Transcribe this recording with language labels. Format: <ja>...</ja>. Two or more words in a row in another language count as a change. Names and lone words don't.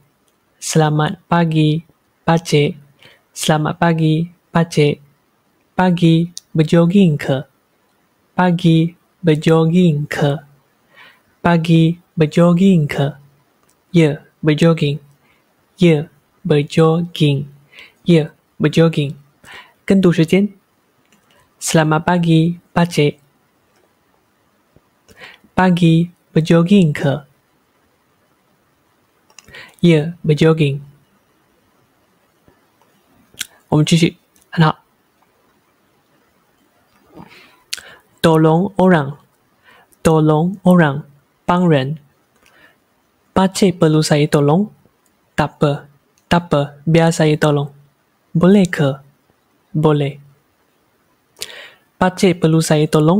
<ms>Selamat pagi, pakcik. Selamat pagi, pakcik. Pagi, berjoging ke? Pagi, berjoging ke? Pagi, berjoging ke? Ya, berjoging. Ya, berjoging. Ya, berjoging.</ms> <zh>跟读时间。</zh> <ms>Selamat pagi, pakcik. Pagi, berjoging ke? Ya, berjoging.</ms> <zh>我们继续，很好。</zh> <ms>tolong orang,</ms> <zh>帮人。</zh> <ms>pakcik perlu saya tolong? Tak apa, biar saya tolong. Boleh ke? Boleh. Pakcik perlu saya tolong?</ms>